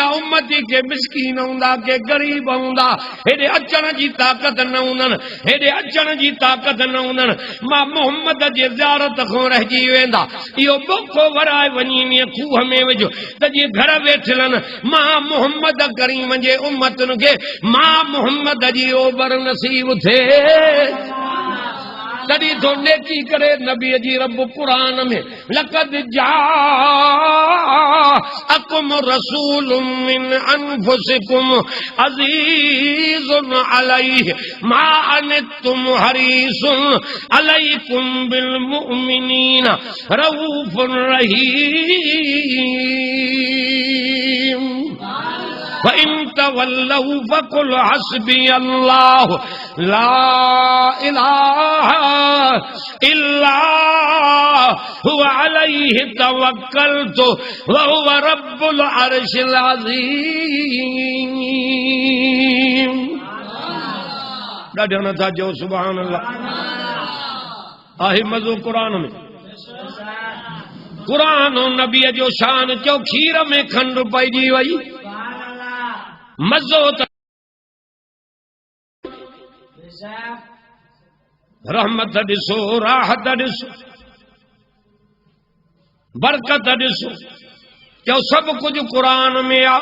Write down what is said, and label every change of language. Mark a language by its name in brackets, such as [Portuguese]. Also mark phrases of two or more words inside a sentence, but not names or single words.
[Sindhi] उम्मती के मिसकीन हूंदा के ग़रीब हूंदा हेॾे अचण जी ताक़त न हूंदनि हेॾे अचण जी ताक़त न हूंदनि मां मोहम्मद जे ज़ियारत खां रहिजी वेंदा इहो बोको भराए वञी इन खूह में विझो त जीअं घर वेठल मां मोहम्मद करीम जे उम्मतुनि खे मां मोहम्मद जी ओभर नसीब थिए तॾहिं थो नेकी करे नबी जी रब क़ुरान में लक़द [Arabic] جاءكم رسول من أنفسكم عزيز عليه ما عنتم حريص عليكم بالمؤمنين رؤوف رحيم فإن تولوا فقل حسبي الله لا إله إلا هو عليه توكلت وهو رب العرش العظيم [Sindhi] ॾाढो नथा चओ [Arabic] سبحان الله [Sindhi] आहे मज़ो क़ुरान में क़ुरान नबीअ जो शान चओ खीर में खंड पइजी वई मज़ो त रहमत ॾिसो, राहत ॾिसो, बरकत ॾिसो, जो सभु कुछ कुरान में आ।